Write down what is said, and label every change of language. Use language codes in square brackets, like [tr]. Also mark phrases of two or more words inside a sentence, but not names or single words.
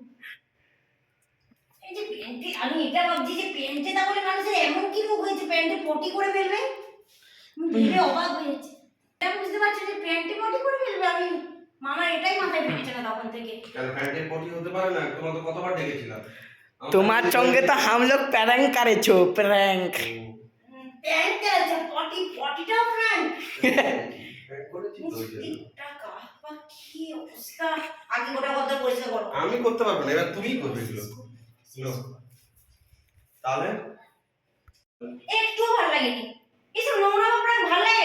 [bn] এই যে প্যান্টে, আমি এটা ভাবছি যে প্যান্টে তাহলে মানুষের এমন কি রোগ হয়েছে, প্যান্টে পটি করে ফেলবে। আমি ভেবে অবাক হয়েছি। আমি বুঝতে পারছি যে প্যান্টে পটি করে ফেলবে। আমি মামা এটাই মাথায় ঢুকেছে না তখন থেকে। কেন প্যান্টে পটি হতে পারে না? তোমাকে কতবার ডেকেছিলাম। তোমার সঙ্গে তো [hi] हम लोग प्रैंक करे छो प्रैंक। [bn] প্যান্টে আছে পটি, পটিটাও ফ্রেন্ড। প্যান্ট করেছি তো ওই জন্য। টাকা বা কি অবস্থা। আগে গোটা ঘরদর পরিষ্কার করো। আমি করতে পারবো না, এবার তুমিই করবে এগুলো। নো। তাহলে একটু ভালো লাগেনি। এসব নোংরা প্রায় ভালো লাগে।